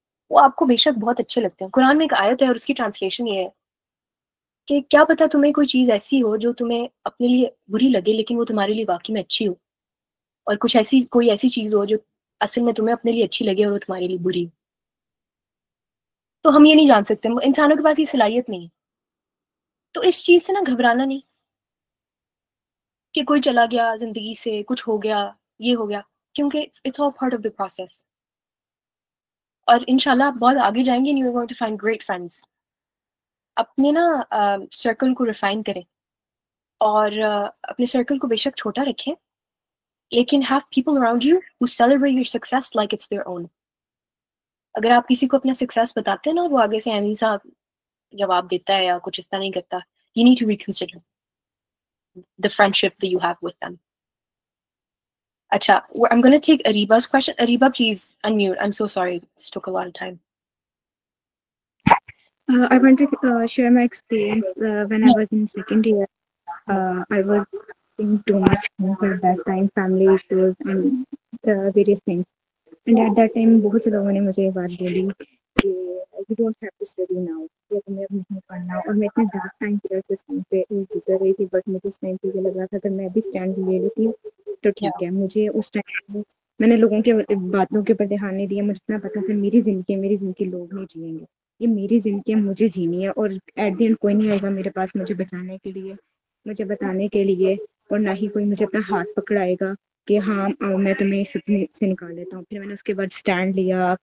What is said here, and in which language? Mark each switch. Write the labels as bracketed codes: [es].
[ur] وہ آپ کو بے شک بہت اچھے لگتے ہیں. قرآن میں ایک آیت ہے اور اس کی ٹرانسلیشن یہ ہے کہ کیا پتا تمہیں کوئی چیز ایسی ہو جو تمہیں اپنے لیے بری لگے لیکن وہ تمہارے لیے واقعی میں اچھی ہو، اور کچھ کوئی ایسی چیز ہو جو اصل میں تمہیں اپنے لیے اچھی لگے اور وہ تمہارے لیے بری ہو. تو ہم یہ نہیں جان سکتے، انسانوں کے پاس یہ صلاحیت نہیں ہے. تو اس چیز سے نا گھبرانا نہیں کہ کوئی چلا گیا زندگی سے، کچھ ہو گیا، یہ ہو گیا، کیونکہ [en] It's all part of the process. [ur] اور انشاءاللہ آپ بہت آگے جائیں گے [en] and you are going to find great friends. [ur] اپنے نا سرکل کو ریفائن کریں، اور اپنے سرکل کو بے شک چھوٹا رکھیں، لیکن [en] have people around you who celebrate your success like it's their own. [ur] اگر آپ کسی کو اپنا سکسیس بتاتے ہیں نا، وہ آگے سے اہمی سا جواب دیتا ہے یا کچھ اس طرح نہیں کرتا، [en] you need to reconsider the friendship that you have with them. اچھا، I'm going to take Ariba's question. Ariba, please unmute. I'm so sorry. This took a lot of time. I want to share my experience when I was in second year. I was in too much things at that time, family issues and various things. And at that time, [ur] بہت سے لوگوں نے مجھے یہ بات بولی کہ [en] you don't have to study now. [ur] کہ تمہیں اب نہیں پڑھنا. اور میں اتنے ڈارک ٹائم پیریڈ اس ٹائم پہ گزر رہی تھی، بٹ مجھے اس ٹائم پہ یہ لگ رہا تھا کہ میں بھی اسٹینڈ لے لیتی تو ٹھیک ہے. مجھے اس ٹائم میں نے لوگوں کے باتوں کے اوپر دھیان نہیں دیا. مجھے اتنا پتا تھا میری زندگی لوگ نہیں جئیں گے، یہ میری زندگی مجھے جینی ہے، اور ایٹ دی اینڈ کوئی نہیں آئے گا میرے پاس مجھے بچانے کے لیے، مجھے بتانے کے لیے، اور نہ ہی کوئی مجھے اپنا ہاتھ پکڑائے گا کہ ہاں میں تمہیں اس سے نکال لیتا ہوں. پھر میں نے اس کے بعد اسٹینڈ لیا.